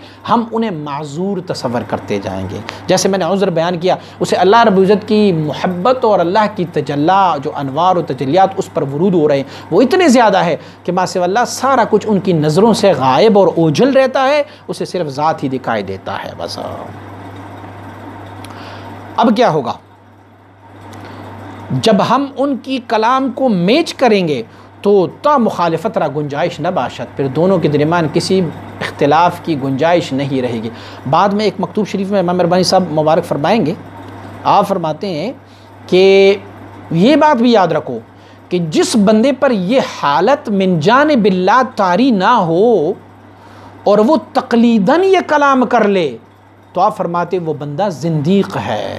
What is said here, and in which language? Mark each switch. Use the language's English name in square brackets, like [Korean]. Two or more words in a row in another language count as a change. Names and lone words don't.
[Urdu] ہم انہیں معذور تصور کرتے جائیں گے. جیسے میں نے عذر بیان کیا، اسے اللہ رب العزت کی محبت اور اللہ کی تجلی، جو انوار و تجلیات اس پر ورود ہو رہے ہیں وہ اتنے زیادہ ہے کہ [Arabic] ما سوا اللہ [Urdu] سارا کچھ ان کی نظروں سے غائب اور اوجھل رہتا ہے، اسے صرف ذات ہی دکھائی دیتا ہے بس. اب کیا ہوگا جب ہم ان کی کلام کو میچ کریں گے تو [Persian] تا مخالفت را گنجائش نہ باشد، [Urdu] پھر دونوں کے درمیان کسی اختلاف کی گنجائش نہیں رہے گی. بعد میں ایک مکتوب شریف میں امام ربانی صاحب مبارک فرمائیں گے، آپ فرماتے ہیں کہ یہ بات بھی یاد رکھو کہ جس بندے پر یہ حالت [Arabic] من جانب اللہ [Urdu] طاری نہ ہو اور وہ تقلیداً یہ کلام کر لے تو آپ فرماتے وہ بندہ زندیق ہے.